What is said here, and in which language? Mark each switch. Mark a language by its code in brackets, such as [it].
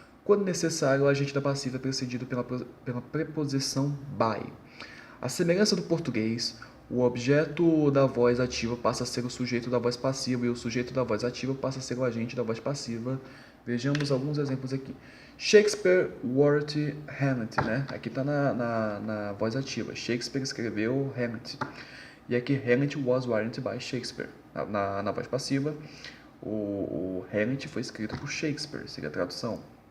[pt] Quando necessário, o agente da passiva é precedido pela preposição by. A semelhança do português, o objeto da voz ativa passa a ser o sujeito da voz passiva e o sujeito da voz ativa passa a ser o agente da voz passiva. Vejamos alguns exemplos aqui. [en] Shakespeare wrote Hamlet, [pt] né? Aqui está na voz ativa. Shakespeare escreveu Hamlet. E aqui [en] Hamlet was written by Shakespeare. [pt] Na voz passiva, o Hamlet foi escrito por Shakespeare, seria a tradução.